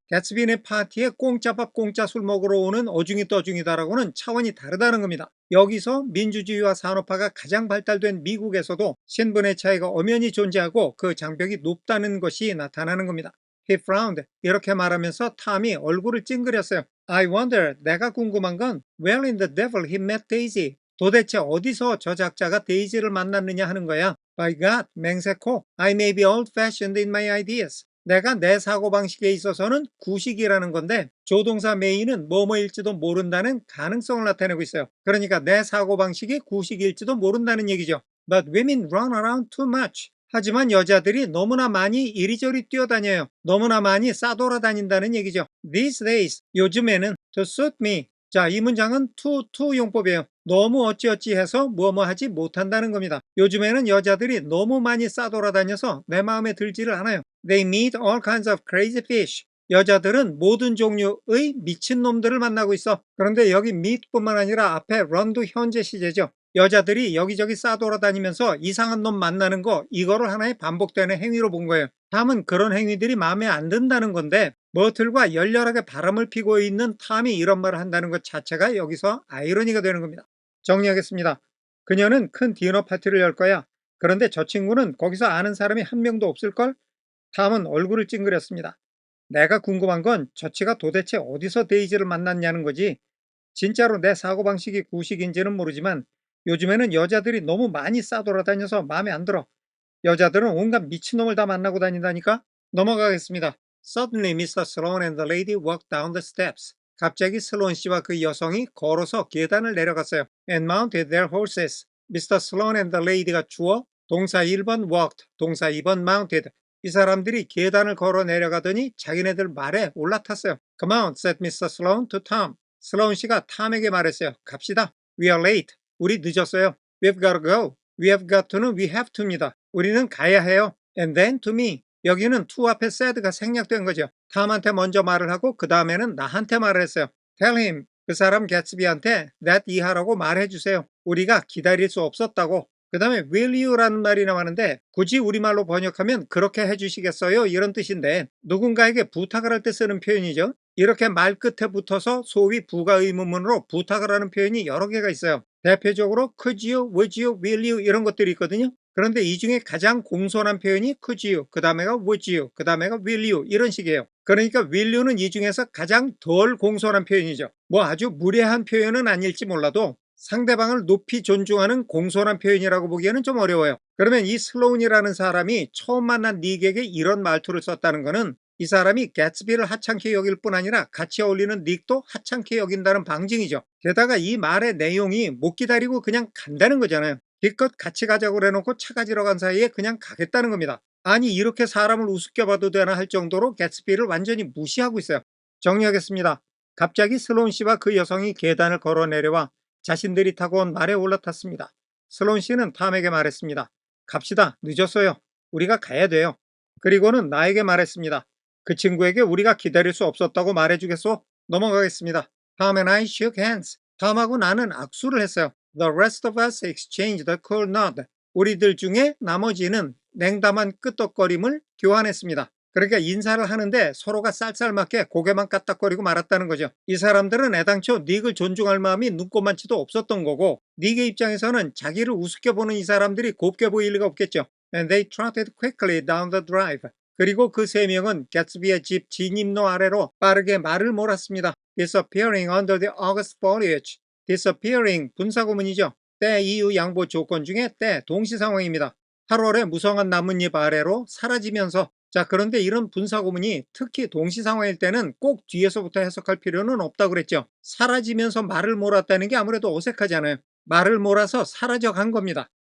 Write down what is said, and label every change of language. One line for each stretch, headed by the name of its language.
Korean: 개츠비네 파티에 공짜밥 공짜 술 먹으러 오는 어중이 떠중이다라고는 차원이 다르다는 겁니다. 여기서 민주주의와 산업화가 가장 발달된 미국에서도 신분의 차이가 엄연히 존재하고 그 장벽이 높다는 것이 나타나는 겁니다.
English: He frowned.
Korean: 이렇게 말하면서 탐이 얼굴을 찡그렸어요.
English: I wonder,
Korean: 내가 궁금한 건
English: Where in the devil he met Daisy?
Korean: 도대체 어디서 저 작자가 데이지를 만났느냐 하는 거야.
English: By God,
Korean: 맹세코,
English: I may be old-fashioned in my ideas.
Korean: 내가 내 사고방식에 있어서는 구식이라는 건데 조동사 메인은 뭐뭐일지도 모른다는 가능성을 나타내고 있어요. 그러니까 내 사고방식이 구식일지도 모른다는 얘기죠.
English: But women run around too much.
Korean: 하지만 여자들이 너무나 많이 이리저리 뛰어다녀요. 너무나 많이 싸돌아다닌다는 얘기죠.
English: These days,
Korean: 요즘에는
English: to suit me.
Korean: 자, 이 문장은 to 용법이에요. 너무 어찌어찌 해서 뭐뭐 하지 못한다는 겁니다. 요즘에는 여자들이 너무 많이 싸돌아다녀서 내 마음에 들지를 않아요.
English: They meet all kinds of crazy fish.
Korean: 여자들은 모든 종류의 미친놈들을 만나고 있어. 그런데 여기 meet뿐만 아니라 앞에 run도 현재 시제죠. 여자들이 여기저기 싸돌아다니면서 이상한 놈 만나는 거, 이거를 하나의 반복되는 행위로 본 거예요. 다음은 그런 행위들이 마음에 안 든다는 건데 머틀과 열렬하게 바람을 피고 있는 탐이 이런 말을 한다는 것 자체가 여기서 아이러니가 되는 겁니다. 정리하겠습니다. 그녀는 큰 디너 파티를 열 거야. 그런데 저 친구는 거기서 아는 사람이 한 명도 없을걸? 탐은 얼굴을 찡그렸습니다. 내가 궁금한 건 저치가 도대체 어디서 데이지를 만났냐는 거지. 진짜로 내 사고방식이 구식인지는 모르지만 요즘에는 여자들이 너무 많이 싸돌아다녀서 마음에 안 들어. 여자들은 온갖 미친놈을 다 만나고 다닌다니까? 넘어가겠습니다.
English: Suddenly Mr. Sloan and the lady walked down the steps.
Korean: 갑자기 슬론 씨와 그 여성이 걸어서 계단을 내려갔어요.
English: And mounted their horses. Mr. Sloan and the lady
Korean: 가 주어, 동사 1번 walked, 동사 2번 mounted. 이 사람들이 계단을 걸어 내려가더니 자기네들 말에 올라탔어요.
English: Come on, said Mr. Sloan to Tom.
Korean: 슬론 씨가 탐에게 말했어요. 갑시다.
English: We are late.
Korean: 우리 늦었어요.
English: We've got to go. We have got to
Korean: 는 we have to입니다. 우리는 가야 해요.
English: And then to me.
Korean: 여기는 to 앞에 said가 생략된 거죠. 탐한테 먼저 말을 하고 그 다음에는 나한테 말을 했어요.
English: Tell him.
Korean: 그 사람 개츠비한테 that 이하라고 말해주세요. 우리가 기다릴 수 없었다고. 그 다음에 will you라는 말이 나왔는데 굳이 우리말로 번역하면 그렇게 해주시겠어요? 이런 뜻인데 누군가에게 부탁을 할 때 쓰는 표현이죠. 이렇게 말 끝에 붙어서 소위 부가 의문문으로 부탁을 하는 표현이 여러 개가 있어요. 대표적으로 could you, would you, will you 이런 것들이 있거든요. 그런데 이 중에 가장 공손한 표현이 could you, 그 다음에가 would you, 그 다음에가 will you 이런 식이에요. 그러니까 will you는 이 중에서 가장 덜 공손한 표현이죠. 뭐 아주 무례한 표현은 아닐지 몰라도 상대방을 높이 존중하는 공손한 표현이라고 보기에는 좀 어려워요. 그러면 이 슬로운이라는 사람이 처음 만난 닉에게 이런 말투를 썼다는 것은 이 사람이 개츠비를 하찮게 여길 뿐 아니라 같이 어울리는 닉도 하찮게 여긴다는 방증이죠. 게다가 이 말의 내용이 못 기다리고 그냥 간다는 거잖아요. 기껏 같이 가자고 그래놓고 차 가지러 간 사이에 그냥 가겠다는 겁니다. 아니 이렇게 사람을 우습게 봐도 되나 할 정도로 개츠비를 완전히 무시하고 있어요. 정리하겠습니다. 갑자기 슬로운 씨와 그 여성이 계단을 걸어 내려와 자신들이 타고 온 말에 올라탔습니다. 슬로운 씨는 탐에게 말했습니다. 갑시다. 늦었어요. 우리가 가야 돼요. 그리고는 나에게 말했습니다. 그 친구에게 우리가 기다릴 수 없었다고 말해주겠소? 넘어가겠습니다.
English: 탐 and I shook hands.
Korean: 탐하고 나는 악수를 했어요.
English: The rest of us exchanged a cool nod.
Korean: 우리들 중에 나머지는 냉담한 끄떡거림을 교환했습니다. 그러니까 인사를 하는데 서로가 쌀쌀맞게 고개만 까딱거리고 말았다는 거죠. 이 사람들은 애당초 닉을 존중할 마음이 눈꼽만치도 없었던 거고 닉의 입장에서는 자기를 우습게 보는 이 사람들이 곱게 보일 리가 없겠죠.
English: And they trotted quickly down the drive.
Korean: 그리고 그 세 명은 개츠비의 집 진입로 아래로 빠르게 말을 몰았습니다.
English: Disappearing under the August foliage.
Korean: Disappearing 분사구문이죠. 때 이유 양보 조건 중에 때 동시 상황입니다. 8월에 무성한 나뭇잎 아래로 사라지면서 자 그런데 이런 분사구문이 특히 동시 상황일 때는 꼭 뒤에서부터 해석할 필요는 없다고 그랬죠. 사라지면서 말을 몰았다는 게 아무래도 어색하잖아요. 말을 몰아서 사라져 간 겁니다.